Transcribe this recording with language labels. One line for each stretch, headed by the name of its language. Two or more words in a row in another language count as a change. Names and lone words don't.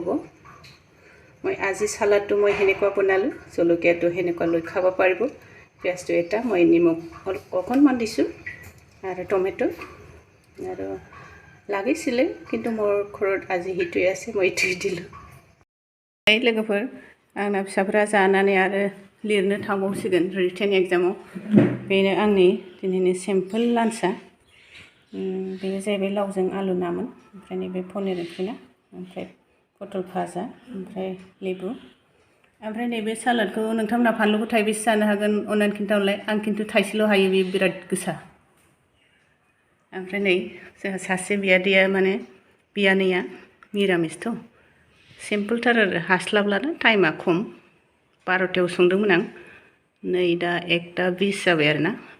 Assamese: মই আজি সালাডটো মই হেনেকুৱা বনালোঁ জলকীয়াটো হেনেকুৱা লৈ খাব পাৰিব পিয়াজটো এটা মই নিমখ অকণমান দিছোঁ আৰু টমেটো আৰু লাগিছিলে কিন্তু মোৰ ঘৰত আজি হিটোৱে আছে মই ইটোৱে দিলোঁ
Bodo: लोगोफोर आंना फिसाफोरा जानानै आरो लिरनो थांबावसिगोन
English: written exam
Bodo: बेनो आंनि दिनैनि
English: simple lunch
Bodo: बेयो जाहैबाय लावजों आलु नामोन ओमफ्राय नैबे पनिर ओंख्रिना ओमफ्राय पटल भाजा ओमफ्राय लेबु ओमफ्राय नैबे सालादखौ नोंथांमोना फानलुखौ थाइबेसे जानो हागोन अननानै खिन्थाहरलाय आं खिन्थु थाइसेल' हायो बे बिराद गोसा ओमफ्राय नै जोंहा सासे बियादैया माने बियानैया मिरामिसथ' सिम्पोलथार आरो हास्लाबलानो टाइमा खम 12टायाव संदोंमोन आं नै दा 1:20 जाबाय आरोना